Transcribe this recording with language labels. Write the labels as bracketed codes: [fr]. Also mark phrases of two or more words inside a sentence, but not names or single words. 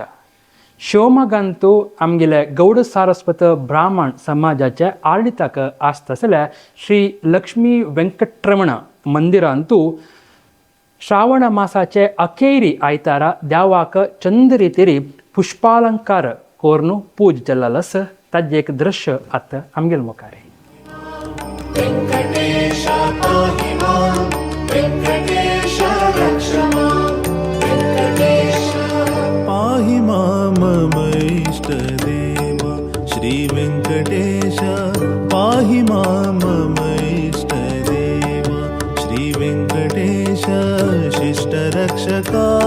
[kok] शिवमोगांतू आमगेले गौड सारस्वत ब्राह्मण समाजाचे आडळिताक आस्त आसल्या श्री लक्ष्मी वेंकटरमण मंदिरांतू श्रावण मासाचे अखेरी आयतारा देवाक चंद रितीरी पुष्पालंकार कोरून पूज चल्लास ताजे एक दृश्य आतां आमगेल मुखार. [sa] वेंकटेश पाहि मां, वेंकटेश रक्ष मां, वेंकटेश पाहि मां मम इष्टदेव श्री वेंकटेश पाहि मां मम इष्टदेव श्री वेंकटेश शिष्टरक्षका